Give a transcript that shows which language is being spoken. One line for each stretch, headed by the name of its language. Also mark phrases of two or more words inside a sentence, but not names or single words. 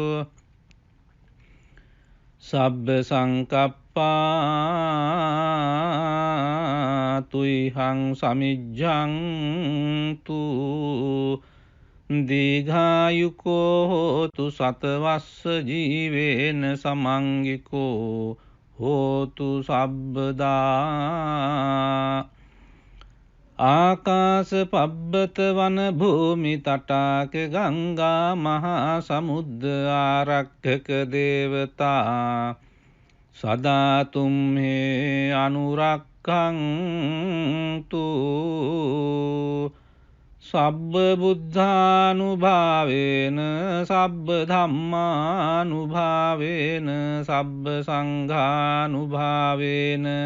Pali: සබ්බ සංකප්පා තුයිහං සමිජ්ජං තු දීඝායුකෝ හෝතු සතවස්ස ජීවේන සමංගිකෝ හෝතු සබ්බදා ආකාශ පබ්බත වන භූමි තටාක ගංගා මහා සමුද්ද ආරක්ඛක දේවතා සදාතුම්හේ අනුරක්ඛන්තු සබ්බ බුද්ධානුභාවේන සබ්බ ධම්මානුභාවේන සබ්බ සංඝානුභාවේන